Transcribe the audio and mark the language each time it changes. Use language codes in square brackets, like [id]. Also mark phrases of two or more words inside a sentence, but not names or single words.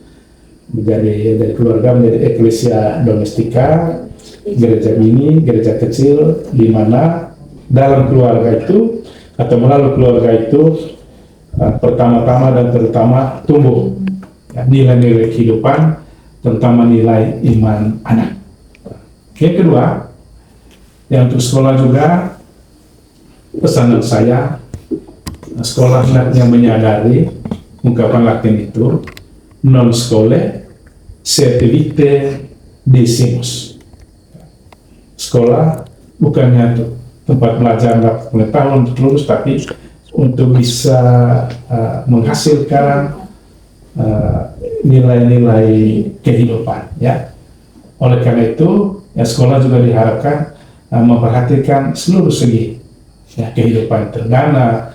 [id] Dari keluarga menjadi [la] eklesia domestika, [id] gereja mini, gereja kecil, di mana dalam keluarga itu atau melalui keluarga itu pertama-tama dan terutama tumbuh ya, nilai-nilai kehidupan, terutama nilai iman anak. Yang kedua, yang untuk sekolah juga pesanan saya, sekolah hendaknya menyadari ungkapan Latin itu [la] non scholae servite decimus. [id] Sekolah bukannya untuk tempat belajar pengetahuan untuk lulus, tapi untuk bisa menghasilkan nilai-nilai kehidupan ya. Oleh karena itu ya, sekolah juga diharapkan memperhatikan seluruh segi ya, kehidupan terdana.